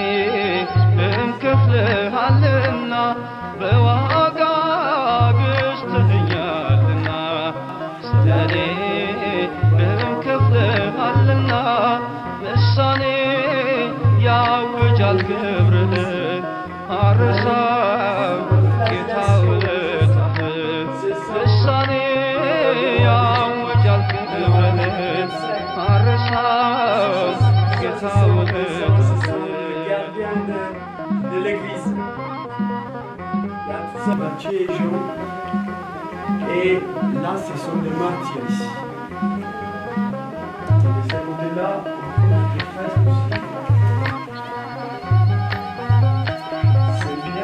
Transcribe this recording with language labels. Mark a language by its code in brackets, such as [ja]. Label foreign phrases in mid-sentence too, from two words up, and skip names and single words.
[am] እንከፍልሃልና በዋጋ ገዝተኸኛልና ስለኔ እንከፍልሃልና ልሳኔ ያውጃል ክብርህን አረሳም ጌታ ውለታህን ልሳኔ ያውጃል ክብርህን አረሳም ጌታ ውለታህን [fr] gardien de l'église. Il y a tout ça, Mathieu et Jean. Et là, ce sont des martyrs ici. Et de ce côté-là, on trouve des fresques aussi. C'est bien.